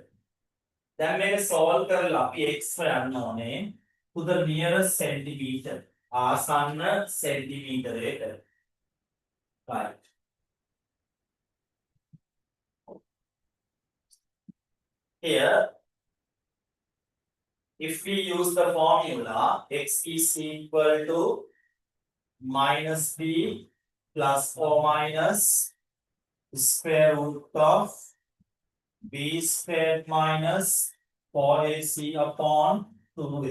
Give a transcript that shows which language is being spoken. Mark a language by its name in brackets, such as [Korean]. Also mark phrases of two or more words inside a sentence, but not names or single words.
[English] Then we solve [Sinhala] කරලා අපි x හොයන්න ඕනේ [English] to the nearest centimeter. [Sinhala] ආසන්න සෙන්ටිමීටරයට. [English] Right. Here, if we use the formula, x is equal to minus b plus or minus square root of b squared minus 4ac upon 2a.